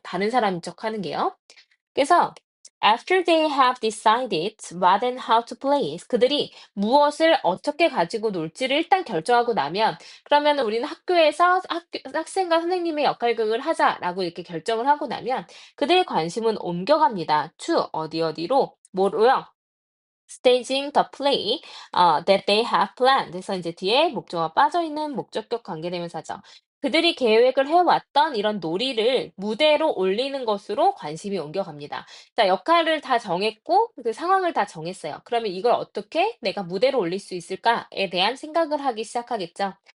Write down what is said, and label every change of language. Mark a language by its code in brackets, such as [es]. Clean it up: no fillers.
[ko] 다른 사람인 척 하는 게요. 그래서 [en] after they have decided what and how to play, [ko] 그들이 무엇을 어떻게 가지고 놀지를 일단 결정하고 나면 그러면 우리는 학교에서 학생과 선생님의 역할극을 하자라고 이렇게 결정을 하고 나면 그들의 관심은 옮겨갑니다. to 어디로 뭐로요? [en] staging the play that they have planned. [ko] 그래서 이제 뒤에 목적어가 빠져 있는 목적격 관계대명사죠. 그들이 계획을 해왔던 이런 놀이를 무대로 올리는 것으로 관심이 옮겨갑니다. 자, 역할을 다 정했고 그 상황을 다 정했어요. 그러면 이걸 어떻게 내가 무대로 올릴 수 있을까에 대한 생각을 하기 시작하겠죠.